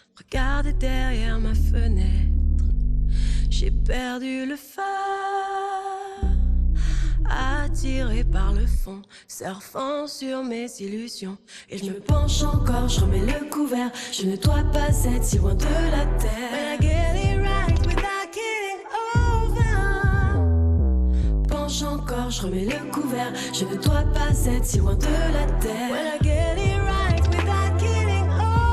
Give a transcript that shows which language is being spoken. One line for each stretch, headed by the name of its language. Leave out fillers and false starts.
French: Regardez derrière ma fenêtre, j'ai perdu le phare. Attiré par le fond, surfant sur mes illusions. Et je me penche encore, je remets le couvert. Je ne dois pas être si loin de la terre.
English: When I get it right without getting over.
French: Penche encore, je remets le couvert. Je ne dois pas être si loin de la terre.
English: When I get it right without getting over.